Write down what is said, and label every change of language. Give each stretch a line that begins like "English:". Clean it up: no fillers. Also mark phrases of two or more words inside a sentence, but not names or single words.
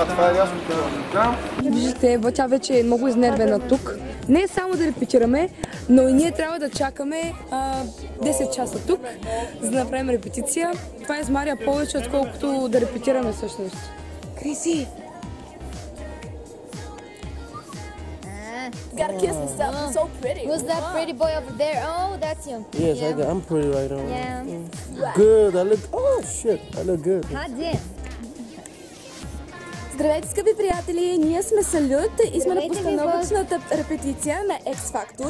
Bulgarian: Това е ясно. Виждате, тя вече е много изнервена тук. Не е само да репетираме, но и ние трябва да чакаме 10 часа тук, за да направим репетиция. Това измаря повече, отколкото да репетираме всъщност. Криси!
English: Gotta kiss yourself. You're so pretty. Who's that pretty boy over there? Oh, that's you. Yes, I'm pretty right now. Yeah. Good. I look. Oh shit, I look good. Hot damn.
Bulgarian: Здравейте, скъпи приятели! Ние сме Салют и сме на Здравейте, постановъчната репетиция на X Factor.